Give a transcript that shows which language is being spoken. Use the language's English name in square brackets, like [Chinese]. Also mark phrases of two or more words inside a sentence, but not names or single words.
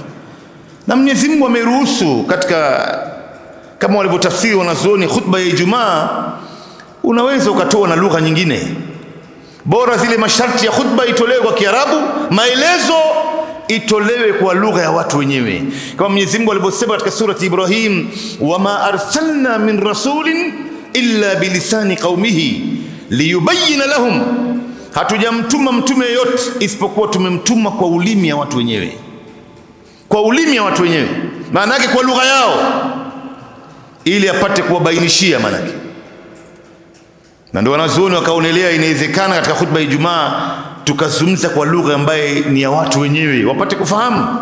[Swahili] Na Mwenyezi Mungu ameruhusu katika, kama walivyotafsiri wanazuoni, khutba ya Ijumaa unaweza ukatoa na lugha nyingine, bora zile masharti ya khutba itolewe kwa Kiarabu, maelezo itolewe kwa lugha ya watu wenyewe, kama Mwenyezi Mungu alivyosema katika surati Ibrahim, [Arabic] وما أرسلنا من رسول إلا بلسان قومه ليبين لهم, [Swahili] hatujamtuma mtume yote isipokuwa tumemtuma kwa ulimi ya watu wenyewe, kwa ulimi ya watu wenyewe, maana yake kwa lugha yao, ili apate kuwabainishia maana yake. Na ndio wanazuoni wakaonelea inawezekana katika khutba ya Ijumaa tukazungumza kwa lugha ambaye ni ya watu wenyewe wapate kufahamu.